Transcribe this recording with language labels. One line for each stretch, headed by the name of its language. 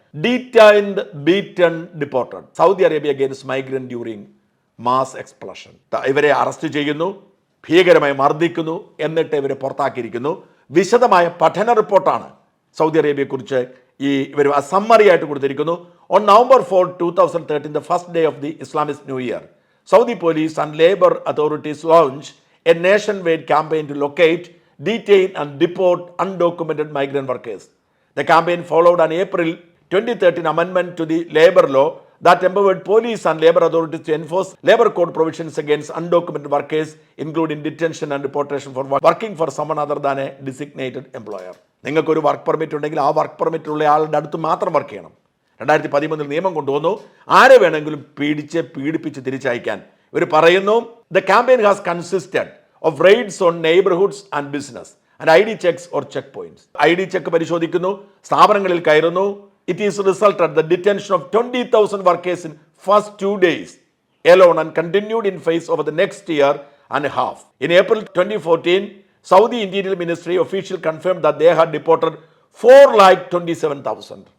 English: Detained beaten deported Saudi Arabia against migrant during mass expulsion.
Malayalam: ഇവരെ arrest ചെയ്യുന്നു, ഭീകരമായി മർദ്ദിക്കുന്നു, എന്നിട്ട് ഇവരെ പുറത്താക്കിയിരിക്കുന്നു. വിശദമായ പഠന റിപ്പോർട്ടാണ് സൗദി അറേബ്യയെക്കുറിച്ച് ഇവർ സമ്മറി ആയിട്ട് കൊടുത്തിരിക്കുന്നു.
English: On November 4, 2013, the first day of the Islamist New Year, Saudi police and labor authorities launched a nationwide campaign to locate, detain and deport undocumented migrant workers. The campaign followed an April 2013 amendment to the labor law that empowered police and labor authorities to enforce labor code provisions against undocumented workers, including detention and deportation for working for someone other than a designated employer.
Malayalam: നിങ്ങൾക്കൊരു work permit ഉണ്ടെങ്കിൽ ആ work permit ഉള്ള ആളുടെ അടുത്ത് മാത്രം work ചെയ്യണം. 2013 നിയമം കൊണ്ടുവന്നു. ആരെ വേണമെങ്കിലും പീഡിപ്പിച്ച് തിരിച്ചയക്കാൻ. ഇവർ പറയുന്നു,
English: The campaign has consisted of raids on neighbourhoods and business and ID checks or checkpoints.
Malayalam: ID check പരിശോധിക്കുന്നു, സ്ഥാപനങ്ങളിൽ കയറുന്നു.
English: It is resulted the detention of 20,000 workers in first 2 days alone and continued in phase over the next year and a half. In April 2014, Saudi Interior Ministry official confirmed that they had deported 4,27,000.